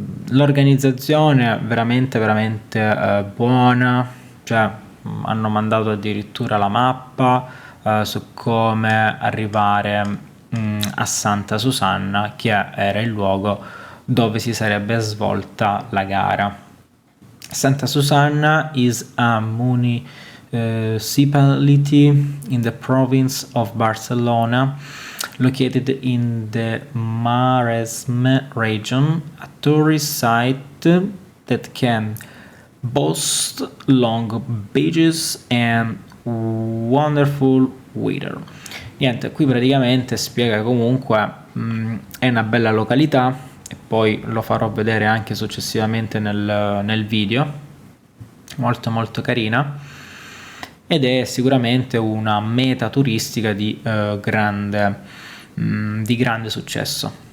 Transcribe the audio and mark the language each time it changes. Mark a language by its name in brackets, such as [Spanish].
[Italian] l'organizzazione veramente veramente buona, cioè hanno mandato addirittura la mappa su come arrivare a Santa Susanna, che era il luogo dove si sarebbe svolta la gara. [English] Santa Susanna is a municipality in the province of Barcelona, located in the Maresme region, a tourist site that can boast long beaches and wonderful weather. [Italian] Niente, qui praticamente spiega comunque è una bella località, e poi lo farò vedere anche successivamente nel video, molto molto carina, ed è sicuramente una meta turistica di grande successo.